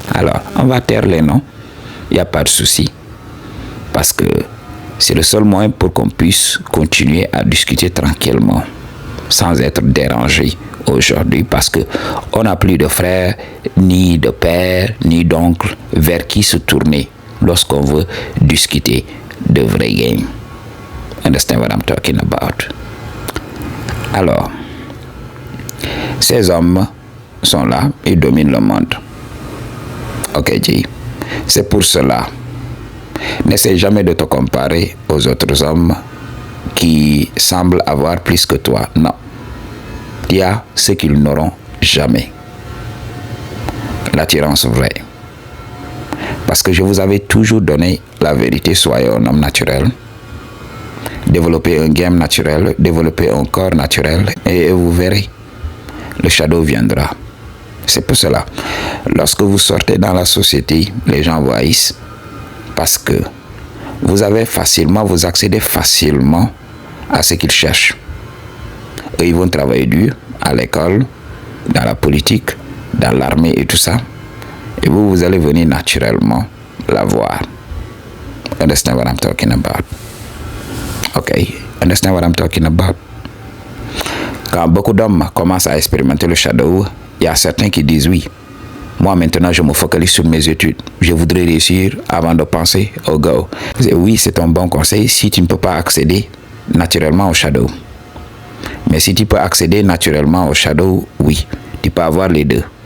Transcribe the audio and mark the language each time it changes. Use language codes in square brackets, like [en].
[fr] Alors, on va taire les noms. Il n'y a pas de souci. Parce que c'est le seul moyen pour qu'on puisse continuer à discuter tranquillement, sans être dérangé aujourd'hui, parce que on n'a plus de frères, ni de pères, ni d'oncles vers qui se tourner lorsqu'on veut discuter de vrais games. [en] Understand what I'm talking about? [fr] Alors, ces hommes sont là, ils dominent le monde. Ok, J. C'est pour cela. N'essaie jamais de te comparer aux autres hommes qui semblent avoir plus que toi. Non. Il y a ce qu'ils n'auront jamais. L'attirance vraie. Parce que je vous avais toujours donné la vérité. Soyez un homme naturel. Développez un game naturel. Développez un corps naturel. Et vous verrez. Le shadow viendra. C'est pour cela. Lorsque vous sortez dans la société, les gens vous haïssent. Parce que vous accédez facilement à ce qu'ils cherchent. Eux, ils vont travailler dur à l'école, dans la politique, dans l'armée et tout ça. Et vous allez venir naturellement la voir. [en] Understand what I'm talking about? Okay, understand what I'm talking about? [fr] Quand beaucoup d'hommes commencent à expérimenter le shadow, il y a certains qui disent oui. Moi, maintenant, je me focalise sur mes études. Je voudrais réussir avant de penser au go. Oui, c'est un bon conseil si tu ne peux pas accéder naturellement au shadow. Mais si tu peux accéder naturellement au shadow, oui, tu peux avoir les deux.